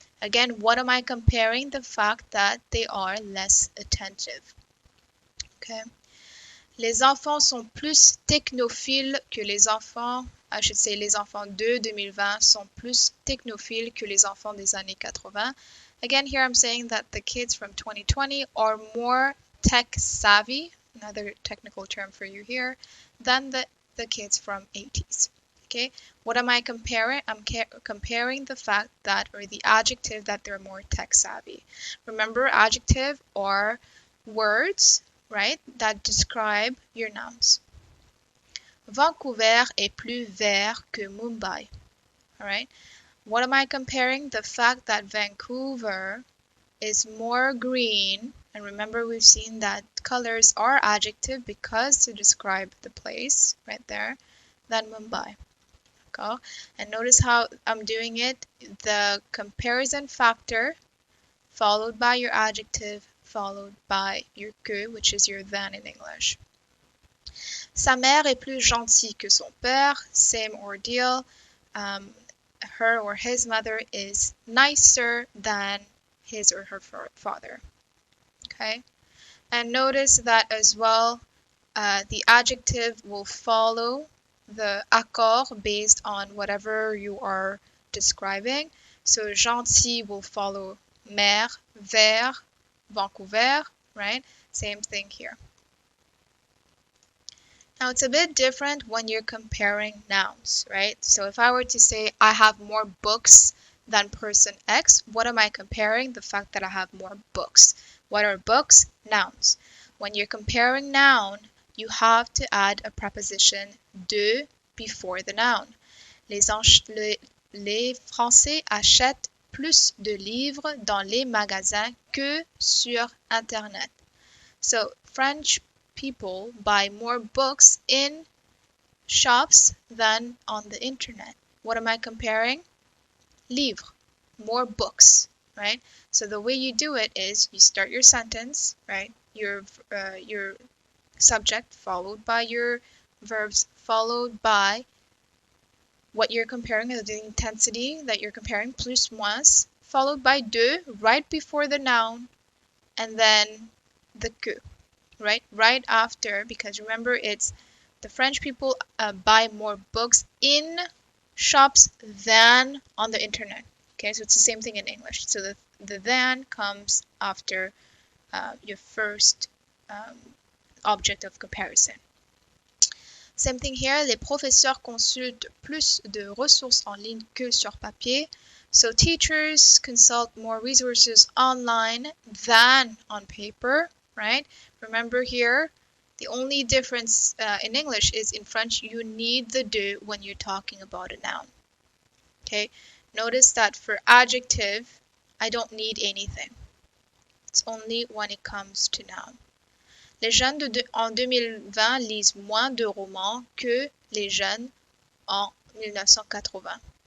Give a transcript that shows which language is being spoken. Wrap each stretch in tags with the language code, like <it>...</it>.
<en>Again, what am I comparing? The fact that they are less attentive. Okay.</en> <fr>Les enfants sont plus technophiles que les enfants,</fr> <en>I should say</en> <fr>les enfants de 2020 sont plus technophiles que les enfants des années 80.</fr> <en>Again, here I'm saying that the kids from 2020 are more tech savvy, another technical term for you here, than the kids from 80s. Okay, what am I comparing? I'm comparing the fact that, or the adjective that they're more tech savvy. Remember, adjective are words, right, that describe your nouns.</en> <fr>Vancouver est plus vert que Mumbai.</fr> <en>All right, what am I comparing? The fact that Vancouver is more green, and remember we've seen that colors are adjective because to describe the place, right there, than Mumbai. And notice how I'm doing it. The comparison factor followed by your adjective followed by your que, which is your than in English.</en> <fr>Sa mère est plus gentille que son père.</fr> <en>Same ordeal. her or his mother is nicer than his or her father. Okay, and notice that as well, the adjective will follow the accord based on whatever you are describing. So gentil will follow mer, vers, Vancouver, right? Same thing here. Now it's a bit different when you're comparing nouns, right? So if I were to say I have more books than person X, what am I comparing? The fact that I have more books. What are books? Nouns. When you're comparing noun, you have to add a preposition de before the noun.</en> <fr>Les Français achètent plus de livres dans les magasins que sur Internet.</fr> <en>So French people buy more books in shops than on the internet. What am I comparing? Livre, more books, right? So the way you do it is you start your sentence, right? Your subject followed by your verbs followed by what you're comparing, the intensity that you're comparing, plus moins, followed by de right before the noun, and then the que. Right after, because remember it's the French people buy more books in shops than on the internet. Okay, so it's the same thing in English. So the than comes after your first object of comparison. Same thing here,</en> <fr>les professeurs consultent plus de ressources en ligne que sur papier.</fr> <en>So teachers consult more resources online than on paper, right? Remember here, the only difference in English is in French, you need the de when you're talking about a noun. Okay, notice that for adjective, I don't need anything. It's only when it comes to noun.</en> <fr>Les jeunes en 2020 lisent moins de romans que les jeunes en 1980.</fr>